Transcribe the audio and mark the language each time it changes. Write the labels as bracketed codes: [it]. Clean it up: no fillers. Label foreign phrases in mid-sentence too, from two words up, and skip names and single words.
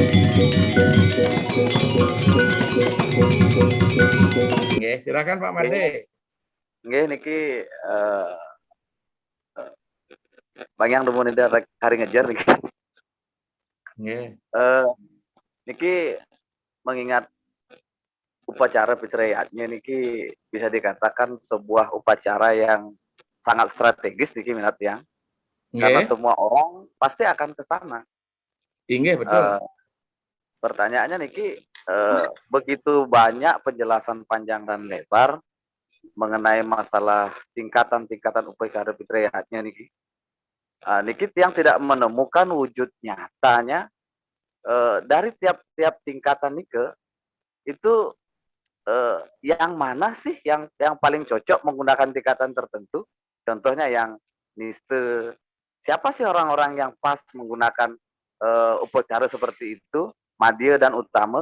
[id] Oke, silakan Pak Made. Nggih niki Bang yang demun ini hari ngejar niki. Nggih. Niki mengingat upacara Fitriyatnya niki bisa dikatakan sebuah upacara yang sangat strategis niki minat yang karena Nggih. semua orang pasti akan ke sana. Nggih, betul. Pertanyaannya niki begitu banyak penjelasan panjang dan lebar mengenai masalah tingkatan-tingkatan upacara Fitriyatnya niki. Niki yang tidak menemukan wujud nyatanya dari tiap-tiap tingkatan nike itu yang mana sih yang paling cocok menggunakan tingkatan tertentu? Contohnya yang niste. Siapa sih orang-orang yang pas menggunakan upacara seperti itu, madya dan utama?